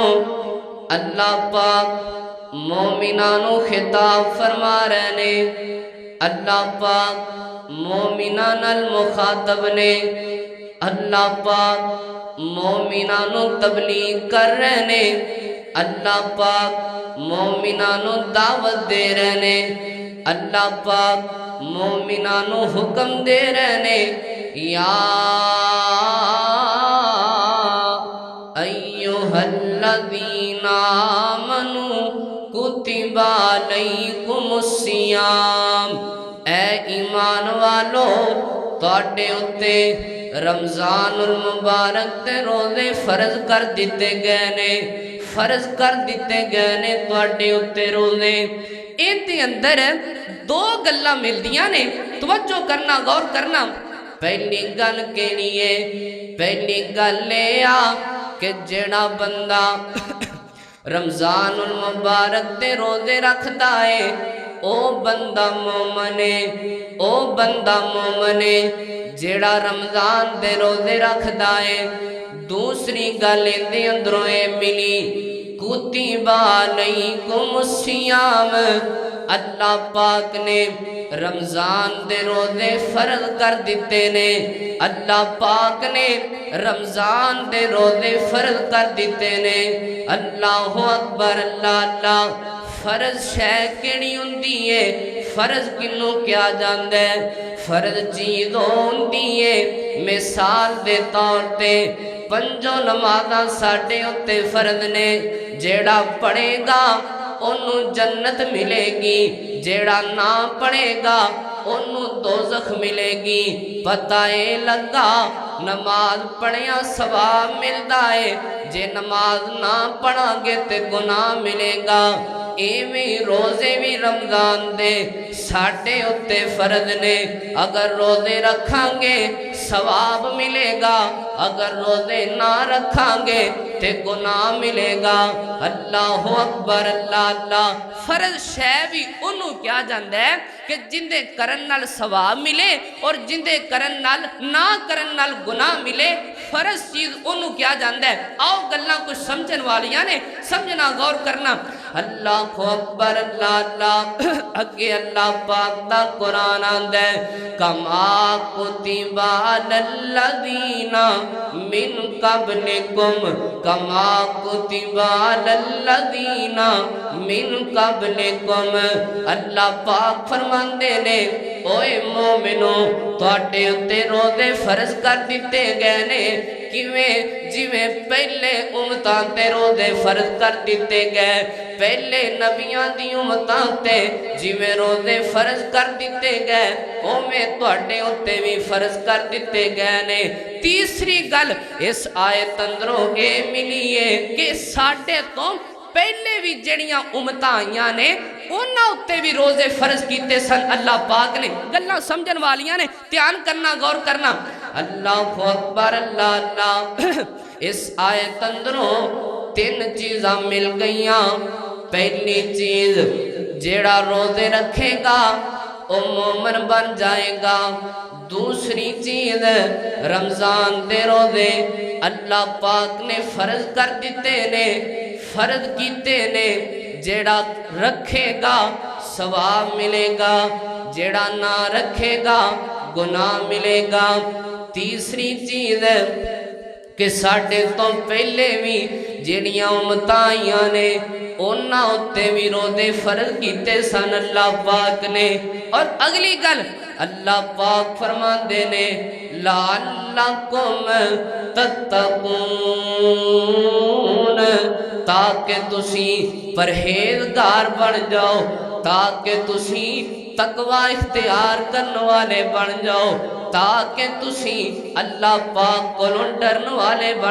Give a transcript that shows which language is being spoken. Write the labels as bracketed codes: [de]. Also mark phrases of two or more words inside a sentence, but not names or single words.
[pa] اللہ پاک مومنانو خطاب فرما رہے نے، اللہ پاک مومنان المخاطب نے، اللہ پاک مومنانو تبلیغ کر رہے نے، اللہ پاک مومنانو دعوت دے رہے نے، اللہ پاک مومنانو حکم دے رہے نے، یا [ar] ایھا الذین آمنوا کتب علیکم الصیام، [pa] اے ایمان والو تواڈے اُتے رمضان المبارک دے روزے فرض کر دیتے گئے نے، فرض کر دیتے گئے نے تواڈے اُتے روزے۔ اِندے اندر دو گلاں ملدیاں نے، توجہ کرنا، غور کرنا۔ پہلی گل کیڑی ہے؟ پہلی گل اے آ کہ جڑا بندہ رمضان المبارک دے روزے رکھدا ہے او بندہ مومن ہے، او بندہ مومن ہے جڑا رمضان دے روزے رکھدا ہے۔ دوسری گل اندے اندروں اے ملی [ar] کتب علیکم الصیام، [pa] اللہ پاک نے رمضان دے روزے فرض کر دیتے نے، اللہ پاک نے رمضان دے روزے فرض کر دیتے نے۔ [ar] اللہ اکبر، اللہ اللہ۔ [pa] فرض شے کیڑی ہوندی ہے؟ فرض کنوں کیا جاندا ہے؟ فرض چیز ہوندی ہے مثال دے طور تے پنجوں نمازاں ساڈے اُتے فرض نے، جیڑا پڑھے گا انہوں جنت ملے گی، جیڑا نہ پڑھے گا انہوں دوزخ ملے گی۔ پتہ اے لگا نماز پڑھیاں ثواب ملدا ہے، جے نماز نہ پڑھاں گے تے گناہ ملے گا۔ ایویں روزے بھی رمضان دے ساڈے اُتے فرض نے، اگر روزے رکھاں گے ثواب ملے گا، اگر روزے نہ رکھاں گے تے گناہ ملے گا۔ [ar] اللہ اکبر، اللہ اللہ۔ [pa] فرض شے بھی انہوں کیا جاندا ہے کہ جندے کرن نال ثواب ملے اور جندے کرن نال نہ کرن نال گناہ ملے۔ فرض چیز انہوں کیا جاندا ہے؟ آؤ گلاں کچھ سمجھن والیاں نے، سمجھنا، غور کرنا۔ [ar] اللہ اکبر، اللہ اللہ۔ [pa] اگے اللہ پاک دا قرآن آندا ہے [ar] کما کتب علی الذین من قبلکم، کما کتب علی الذین من قبلکم۔ [pa] اللہ پاک فرماندے نے اوے مومنو تواڈے اُتے روزے فرض کر دیتے گئے نے، کیویں؟ جویں پہلے امتاں تے روزے فرض کر دیتے گئے، پہلے نبیاں دی امتاں تے جویں روزے فرض کر دیتے گئے اوویں تواڈے اُتے بھی فرض کر دیتے گئے نے۔ تیسری گل اس آیت اندروں اے ملی ہے کہ ساڈے تو پہلے بھی جڑیاں امتاں آئیاں نے انہاں اُتے بھی روزے فرض کیتے سن اللہ پاک نے۔ گلاں سمجھن والیاں نے، دھیان کرنا، غور کرنا۔ [ar] اللہ اکبر، اللہ اللہ۔ [pa] اس آیت اندروں تین چیزاں مل گئیاں۔ پہلی چیز جیڑا روزے رکھے گا او مومن بن جائے گا۔ دوسری چیز رمضان دے روزے اللہ پاک نے فرض کر دیتے نے، فرض کیتے نے، جیڑا رکھے گا ثواب ملے گا، جیڑا نہ رکھے گا گناہ ملے گا۔ تیسری چیز کہ ساڈے تو پہلے بھی جڑیاں امتاں آئیاں نے انہاں اُتے بھی روزے فرض کیتے سن اللہ پاک نے۔ اور اگلی گل اللہ پاک فرماندے نے [ar] لعلکم تتقون، [pa] تاکہ تسی پرہیزگار بن جاؤ، تاکہ تسی تقوی اختیار کرنے والے بن جاؤ، تاکہ تسی اللہ پاک کو ڈرن والے بن۔